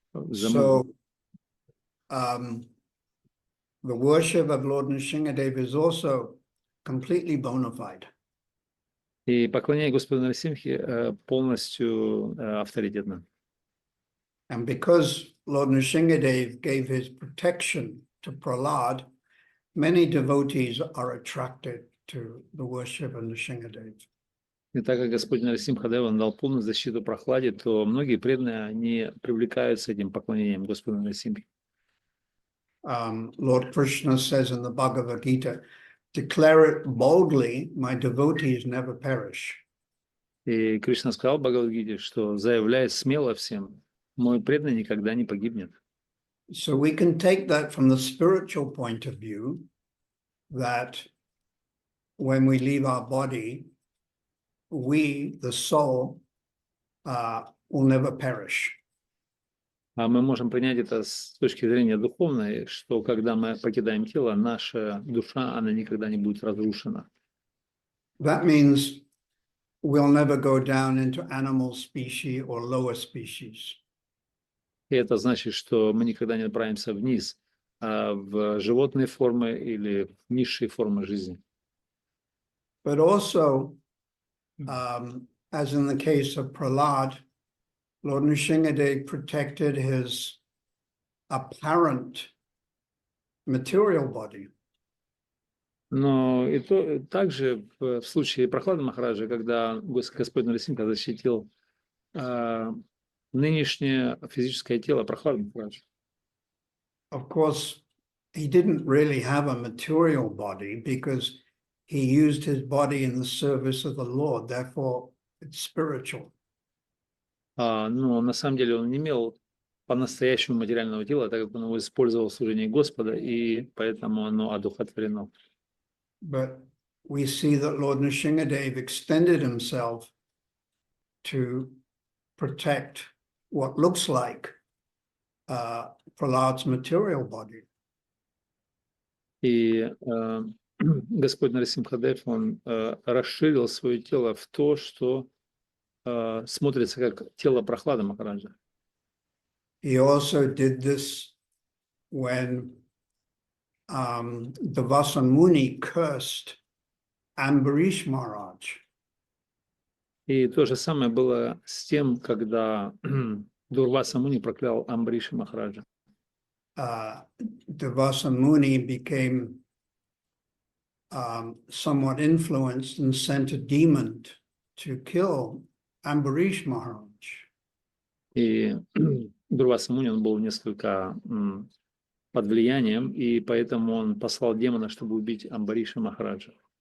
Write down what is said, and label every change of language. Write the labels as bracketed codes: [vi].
[en] So, the worship of Lord Nrsimhadev is also completely bona fide. [ru] И поклонение Господу Нарисимхе полностью авторитетно. [en] And because Lord Nrsimhadev gave his protection to Prahlad, many devotees are attracted to the worship of Nrsimhadev. [ru] И так как Господь Нарисимхадева дал полную защиту Прохладе, то многие преданные, они привлекаются этим поклонением Господу Нарисимхе. [en] Lord Krishna says in the Bhagavad Gita, declare it boldly, my devotees never perish. [ru] И Кришна сказал в Бхагавад-гите, что заявляет смело всем, мой преданный никогда не погибнет. [en] So we can take that from the spiritual point of view, that when we leave our body, we, the soul, will never perish. [ru] А мы можем принять это с точки зрения духовной, что когда мы покидаем тело, наша душа, она никогда не будет разрушена. [en] That means we'll never go down into animal species or lower species. [ru] И это значит, что мы никогда не отправимся вниз, в животные формы или в низшие формы жизни. [en] But also, as in the case of Prahlad, Lord Nrsimhadev protected his apparent material body. [ru] Но и также в случае Прохлады Махараджа, когда Господь Нарисимха защитил нынешнее физическое тело Прохлады Махараджа. [en] Of course, he didn't really have a material body because he used his body in the service of the Lord, therefore it's spiritual. [ru] Но на самом деле он не имел по-настоящему материального тела, так как он его использовал в служении Господа, и поэтому оно одухотворено. [en] But we see that Lord Nrsimhadev extended himself to protect what looks like Prahlad's material body. [ru] И Господь Нарисимхадев, он расширил свое тело в то, что смотрится как тело Прохлады Махараджа. [en] He also did this when Devasa Muni cursed Ambarish Maharaj. [ru] И то же самое было с тем, когда Дурваса Муни проклял Амбриша Махараджа. [en] Devasa Muni became somewhat influenced and sent a demon to kill Ambarish Maharaj. [ru] И Дурваса Муни, он был несколько под влиянием, и поэтому он послал демона, чтобы убить Амбариша Махараджа.